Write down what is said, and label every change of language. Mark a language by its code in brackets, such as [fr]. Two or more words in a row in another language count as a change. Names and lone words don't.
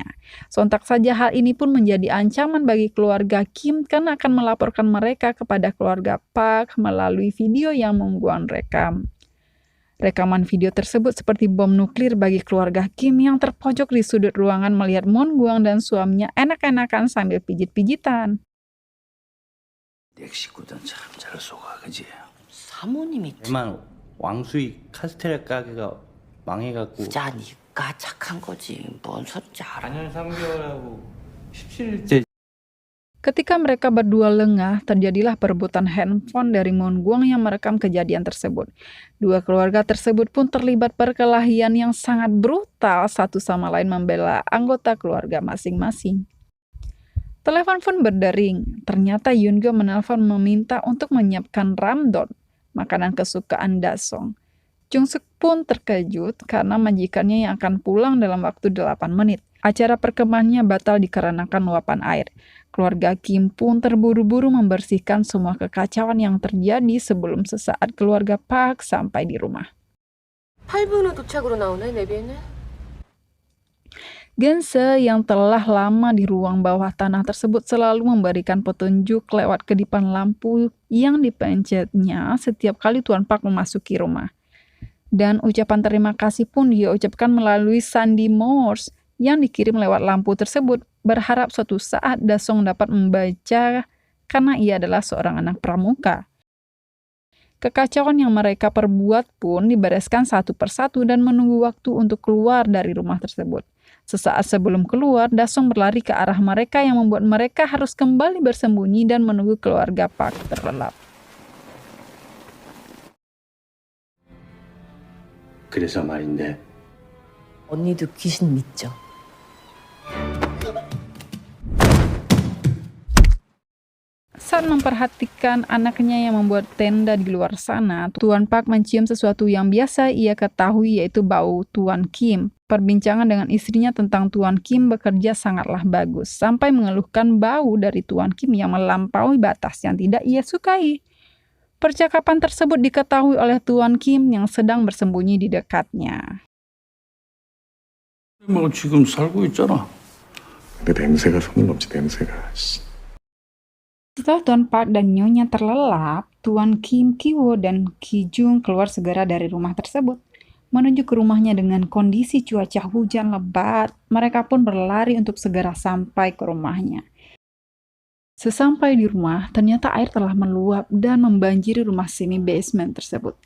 [id] Sontak saja hal ini pun menjadi ancaman bagi keluarga Kim karena akan melaporkan mereka kepada keluarga Park melalui video yang Moon Gwang rekam. Rekaman video tersebut seperti bom nuklir bagi keluarga Kim yang terpojok di sudut ruangan melihat Moon Gwang dan suaminya enak-enakan sambil pijit-pijitan. [ko] 내 식구들은 참 잘 속아, 그지? 사모님이 대만 왕수익 카스테라 가게가 망해갖고 부자니까 착한 거지. 뭔 소리인지 알아. 4년 3개월하고 17일째 [id] Ketika mereka berdua lengah, terjadilah perebutan handphone dari Moon Gwang yang merekam kejadian tersebut. Dua keluarga tersebut pun terlibat perkelahian yang sangat brutal, satu sama lain membela anggota keluarga masing-masing. Telepon pun berdering. Ternyata Yoon-go menelpon meminta untuk menyiapkan ramdon, makanan kesukaan Dasong. Jung-suk pun terkejut karena majikannya yang akan pulang dalam waktu 8 menit. Acara perkemahannya batal dikarenakan luapan air. Keluarga Kim pun terburu-buru membersihkan semua kekacauan yang terjadi sebelum sesaat keluarga Park sampai di rumah. [ko] 8분 후 도착으로 나오네, 내비에는. [id] Gense yang telah lama di ruang bawah tanah tersebut selalu memberikan petunjuk lewat kedipan lampu yang dipencetnya setiap kali Tuan Park memasuki rumah. Dan ucapan terima kasih pun dia ucapkan melalui sandi Morse yang dikirim lewat lampu tersebut, berharap suatu saat Dasong dapat membaca karena ia adalah seorang anak pramuka. Kekacauan yang mereka perbuat pun dibereskan satu persatu dan menunggu waktu untuk keluar dari rumah tersebut. Sesaat sebelum keluar, Dasong berlari ke arah mereka yang membuat mereka harus kembali bersembunyi dan menunggu keluarga Park terlelap. [ko] 그래서 말인데 언니도 귀신 믿죠? [id] Saat memperhatikan anaknya yang membuat tenda di luar sana, Tuan Park mencium sesuatu yang biasa ia ketahui yaitu bau Tuan Kim. Perbincangan dengan istrinya tentang Tuan Kim bekerja sangatlah bagus, sampai mengeluhkan bau dari Tuan Kim yang melampaui batas yang tidak ia sukai. Percakapan tersebut diketahui oleh Tuan Kim yang sedang bersembunyi di dekatnya. [ko] 뭐 지금 살고 있잖아. 근데 냄새가 손을 넘지 냄새가. [id] Setelah Tuan Park dan Nyonya terlelap, Tuan Kim, Ki-woo, dan Ki-jung keluar segera dari rumah tersebut. Menuju ke rumahnya dengan kondisi cuaca hujan lebat, mereka pun berlari untuk segera sampai ke rumahnya. Sesampai di rumah, ternyata air telah meluap dan membanjiri rumah [en] semi basement [id] tersebut.